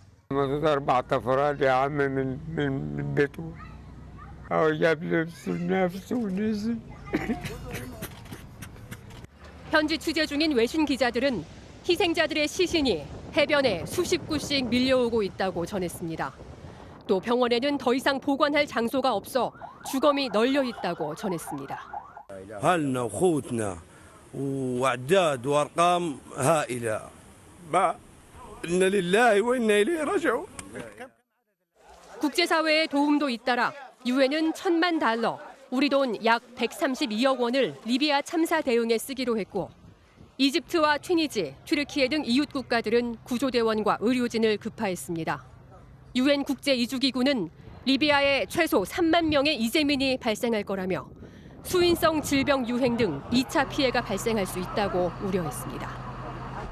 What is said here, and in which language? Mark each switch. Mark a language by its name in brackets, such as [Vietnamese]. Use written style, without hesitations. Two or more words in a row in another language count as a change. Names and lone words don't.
[Korean] 현지 취재 중인 외신 기자들은 희생자들의 시신이 해변에 수십 구씩 밀려오고 있다고 전했습니다. 또 병원에는 더 이상 보관할 장소가 없어 주검이 널려 있다고 전했습니다. [Arabic] واعداد وارقام هائله ما إن لله وإنا إليه راجعون. [Korean] 국제사회의 도움도 잇따라 유엔은 $1,000만, 우리 돈 약 132억 원을 리비아 참사 대응에 쓰기로 했고 이집트와 튀니지, 튀르키예 등 이웃 국가들은 구조대원과 의료진을 급파했습니다. 유엔 국제이주기구는 리비아에 최소 3만 명의 이재민이 발생할 거라며 수인성 질병 유행 등 2차 피해가 발생할 수 있다고 우려했습니다.